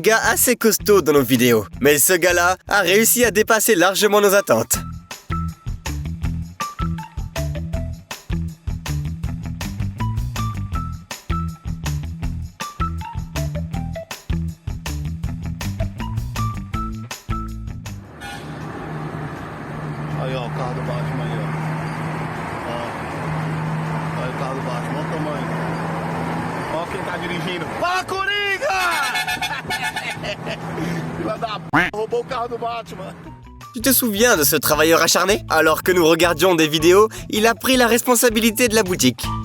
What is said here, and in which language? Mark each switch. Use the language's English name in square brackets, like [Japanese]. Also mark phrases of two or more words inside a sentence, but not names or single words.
[French] gars assez costauds dans nos vidéos, mais ce gars-là a réussi à dépasser largement nos attentes. [Portuguese] Aí, ó, o carro do Batman aí, ó. Ó. Olha o carro do Batman, olha o tamanho. Ó quem tá dirigindo. Fala, Coringa! Filha da p***, roubou o carro do Batman. [French] Tu te souviens de ce travailleur acharné? Alors que nous regardions des vidéos, il a pris la responsabilité de la boutique.